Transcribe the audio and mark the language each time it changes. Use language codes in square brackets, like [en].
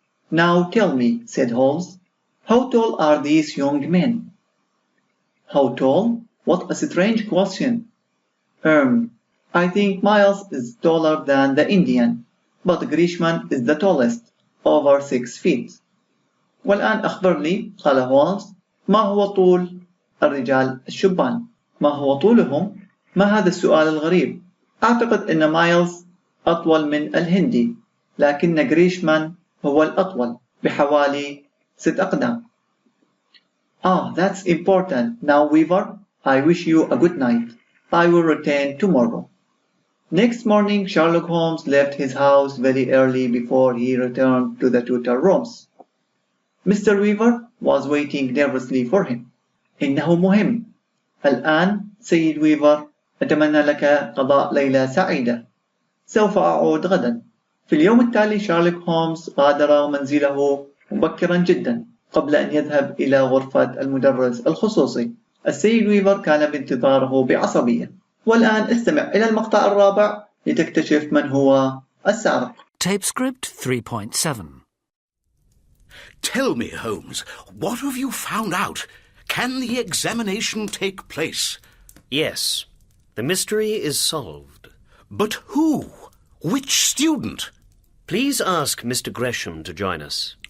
[en] Now tell me, said Holmes, how tall are these young men? How tall? What a strange question. I think Miles is taller than the Indian, but Grishman is the tallest, over 6 feet. [ar] والآن أخبرني، قال هولمز، ما هو طول الرجال الشبان؟ ما هو طولهم؟ ما هذا السؤال الغريب؟ أعتقد أن مايلز أطول من الهندي، لكن غريشمان هو الأطول بحوالي 6 أقدام. [en] That's important. Now, Weaver, I wish you a good night. I will return tomorrow. Next morning, Sherlock Holmes left his house very early before he returned to the tutor rooms. Mr. Weaver was waiting nervously for him. [ar] إنه مهم. الآن سيد ويفر، أتمنى لك قضاء ليلة سعيدة. سوف أعود غدا. في اليوم التالي شارلوك هولمز غادر منزله مبكرا جدا قبل أن يذهب إلى غرفة المدرس الخصوصي. السيد ويفر كان بانتظاره بعصبية. والآن استمع إلى المقطع الرابع لتكتشف من هو السارق. [en] Tape script 3.7. Tell me, Holmes, what have you found out? Can the examination take place? Yes. The mystery is solved. But who? Which student? Please ask Mr. Gresham to join us.